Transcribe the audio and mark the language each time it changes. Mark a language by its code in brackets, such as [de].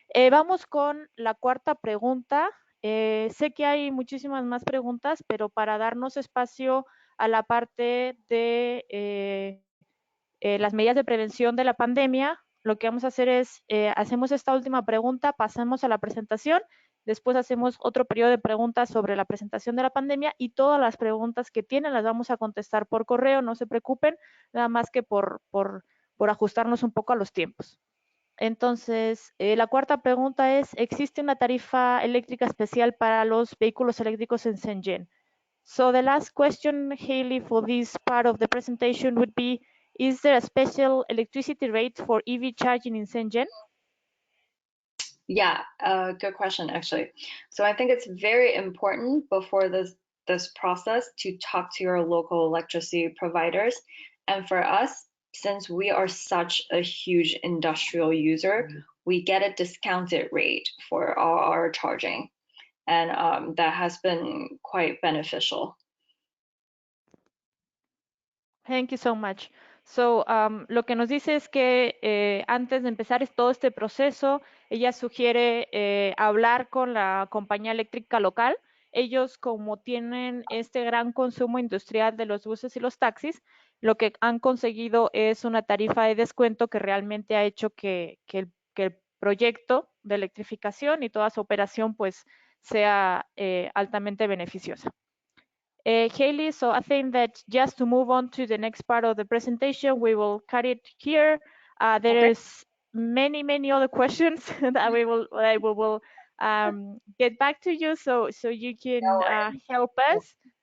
[es] Vamos con la cuarta pregunta. Sé que hay muchísimas más preguntas, pero para darnos espacio a la parte de las medidas de prevención de la pandemia, lo que vamos a hacer es, hacemos esta última pregunta, pasamos a la presentación, después hacemos otro periodo de preguntas sobre la presentación de la pandemia, y todas las preguntas que tienen las vamos a contestar por correo, no se preocupen, nada más que por ajustarnos un poco a los tiempos. Entonces, la cuarta pregunta es, ¿existe una tarifa eléctrica especial para los vehículos eléctricos en Shenzhen? [en] So the last question, Haley, for this part of the presentation would be, is there a special electricity rate for EV charging in Shenzhen? Yeah, good question, actually. So I think it's very important before this process to talk to your local electricity providers. And for us, since we are such a huge industrial user, we get a discounted rate for our charging. And that has been quite beneficial. Thank you so much. [es] So, lo que nos dice es que antes de empezar todo este proceso, ella sugiere hablar con la compañía eléctrica local. Ellos, como tienen este gran consumo industrial de los buses y los taxis, lo que han conseguido es una tarifa de descuento que realmente ha hecho que el proyecto de electrificación y toda su operación pues sea altamente beneficiosa. [en] Hallie, so I think that just to move on to the next part of the presentation, we will cut it here. There's many other questions that we will get back to you, so you can help us.